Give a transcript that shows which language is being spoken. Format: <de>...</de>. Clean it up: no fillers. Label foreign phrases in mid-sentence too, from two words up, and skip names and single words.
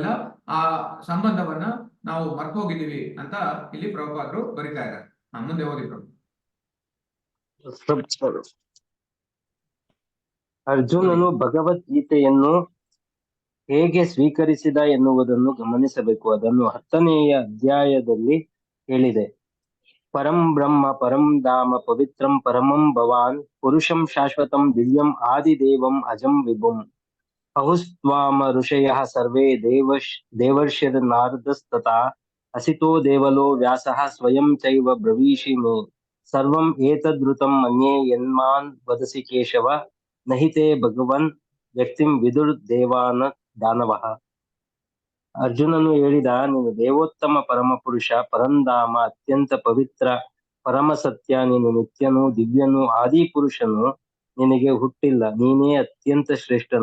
<kn>ಸೊ ನಾವೆಲ್ಲ ಆ ಸಂಬಂಧವನ್ನ ನಾವು ಮರ್ತು ಹೋಗಿದ್ದೀವಿ ಅಂತ ಇಲ್ಲಿ ಪ್ರಭುಪಾದರು ಬರಿತಾ ಇದ್ದಾರೆ. ಮುಂದೆ ಓದಿ ಪ್ರಭು. ಅರ್ಜುನನು ಭಗವದ್ಗೀತೆಯನ್ನು ಹೇಗೆ ಸ್ವೀಕರಿಸಿದ ಎನ್ನುವುದನ್ನು ಗಮನಿಸಬೇಕು. ಅದನ್ನು 10ನೆಯ ಅಧ್ಯಾಯದಲ್ಲಿ ಹೇಳಿದೆ.</kn> <sa>ಪರಂ ಬ್ರಹ್ಮ ಪರಂ ಧಾಮ ಪವಿತ್ರಂ ಪರಮಂ ಭವಾನ್ ಪುರುಷಂ ಶಾಶ್ವತಂ ದಿವ್ಯಂ ಆದಿದೇವಂ ಅಜಂ ವಿಭುಂ ಅಹುಸ್ತ್ವಾಮ ಋಷಯಃ ಸರ್ವೇ ದೇವರ್ಷಿರ್ನಾರದಸ್ತಥಾ ಅಸಿತೋ ದೇವಲೋ ವ್ಯಾಸಃ ಸ್ವಯಂ ಚೈವ ಬ್ರವೀಷಿ ಮೇ ಸರ್ವಂ ಏತದ್ಋತಂ ಮನ್ಯೇ ಯನ್ಮಾನ್ ವದಸಿ ಕೇಶವ ನಹಿತೆ ಭಗವನ್ ವ್ಯಕ್ತಿಂ ವಿದುರ್ ದೇವಾನ ದಾನವಃ.</sa> <kn>ಅರ್ಜುನನು ಹೇಳಿದ, ನೀನು ದೇವೋತ್ತಮ ಪರಮಪುರುಷ, ಪರಂಧಾಮ, ಅತ್ಯಂತ ಪವಿತ್ರ, ಪರಮ ಸತ್ಯ, ನೀನು ನಿತ್ಯನು, ದಿವ್ಯನು, ಆದಿಪುರುಷನು, ನಿನಗೆ ಹುಟ್ಟಿಲ್ಲ, ನೀನೇ ಅತ್ಯಂತ ಶ್ರೇಷ್ಠನು.</kn>